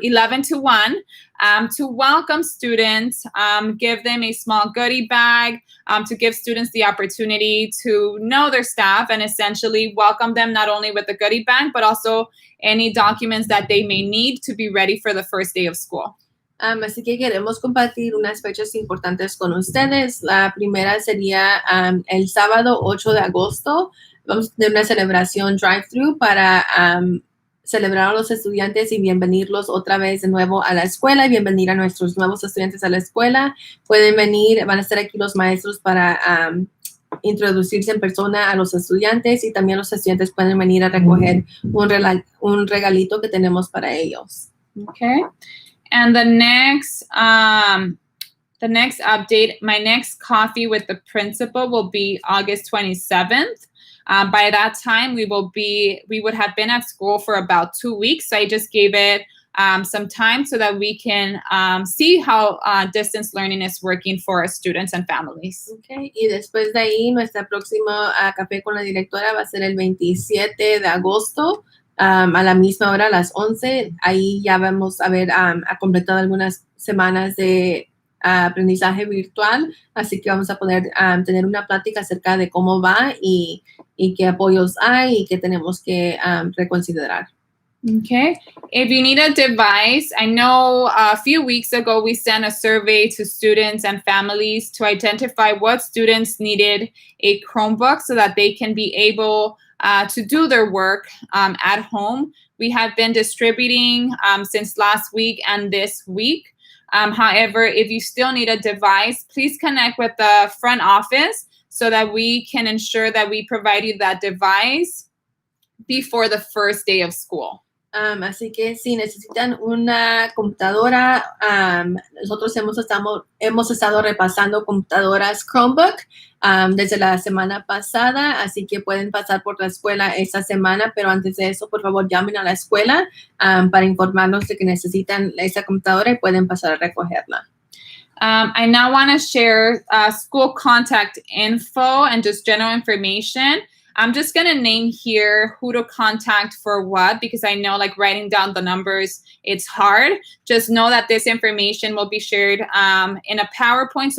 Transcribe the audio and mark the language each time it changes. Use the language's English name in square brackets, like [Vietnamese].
[English] 11 to 1 to welcome students, give them a small goodie bag, to give students the opportunity to know their staff and essentially welcome them not only with the goodie bag, but also any documents that they may need to be ready for the first day of school. [Spanish] Así que queremos compartir unas fechas importantes con ustedes. La primera sería el sábado 8 de agosto. Vamos a tener una celebración drive-thru para celebrar a los estudiantes y bienvenirlos otra vez de nuevo a la escuela y bienvenir a nuestros nuevos estudiantes a la escuela. Pueden venir, van a estar aquí los maestros para introducirse en persona a los estudiantes y también los estudiantes pueden venir a recoger un regalito que tenemos para ellos. [English] Okay. And the next update, my next coffee with the principal will be August 27th. By that time, we would have been at school for about 2 weeks. So I just gave it some time so that we can see how distance learning is working for our students and families. Okay. [Spanish] Y después de ahí, nuestra próxima Café con la Directora va a ser el 27 de agosto. A la misma hora, a las 11. Ahí ya vamos a haber completado algunas semanas de aprendizaje virtual, así que vamos a poder tener una plática acerca de cómo va y qué apoyos hay y qué tenemos que reconsiderar. [English] Okay. If you need a device, I know a few weeks ago we sent a survey to students and families to identify what students needed a Chromebook so that they can be able to do their work at home. We have been distributing since last week and this week. However, if you still need a device, please connect with the front office so that we can ensure that we provide you that device before the first day of school. [Spanish] Así que si necesitan una computadora, nosotros hemos estado repasando computadoras Chromebook desde la semana pasada, así que pueden pasar por la escuela esta semana, pero antes de eso, por favor, llamen a la escuela para informarnos de que necesitan esa computadora y pueden pasar a recogerla. [English] I now want to share school contact info and just general information. I'm just going to name here who to contact for what, because I know like writing down the numbers, it's hard. Just know that this information will be shared in a PowerPoint.